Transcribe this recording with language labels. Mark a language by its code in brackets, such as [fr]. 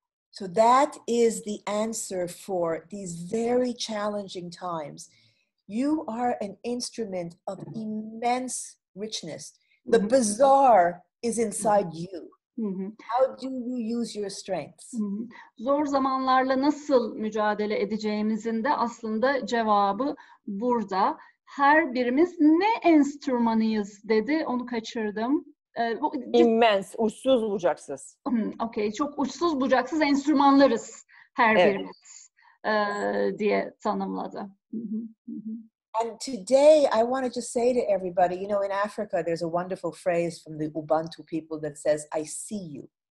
[en] So that is the answer for these very challenging times. You are an instrument of immense richness. The bazaar is inside you. How do you use your strengths? [tr] Zor zamanlarla nasıl mücadele edeceğimizin de aslında cevabı burada. Her birimiz ne enstrümanıyız dedi, onu kaçırdım. İmmens, uçsuz bucaksız. Okay, çok uçsuz bucaksız enstrümanlarız her birimiz diye tanımladı. [en] And today I want to just say to everybody, in Africa there's a wonderful phrase from the Ubuntu people that says, I see you.